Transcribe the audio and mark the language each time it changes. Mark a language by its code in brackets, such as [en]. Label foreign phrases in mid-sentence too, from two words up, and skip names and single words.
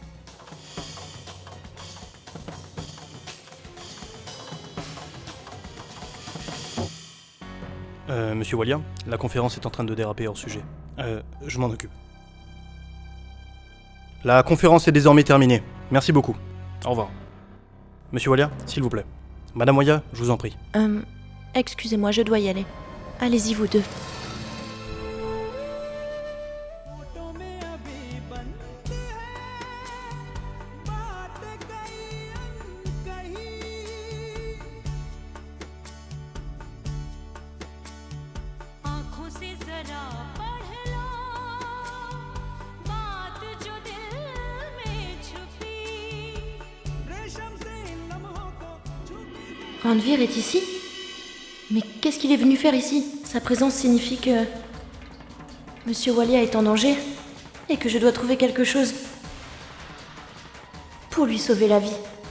[fr] Monsieur Walia, la conférence est en train de déraper hors sujet. Je m'en occupe. La conférence est désormais terminée. Merci beaucoup. Au revoir. Monsieur Walia, s'il vous plaît. Madame Walia, je vous en prie. Excusez-moi, je dois y aller. Allez-y, vous deux. [hi] आँखों से जरा पढ़ लो बात जो दिल में छुपी [fr] Ranveer est ici? Mais qu'est-ce qu'il est venu faire ici? Sa présence signifie que Monsieur Walia est en danger et que je dois trouver quelque chose pour lui sauver la vie.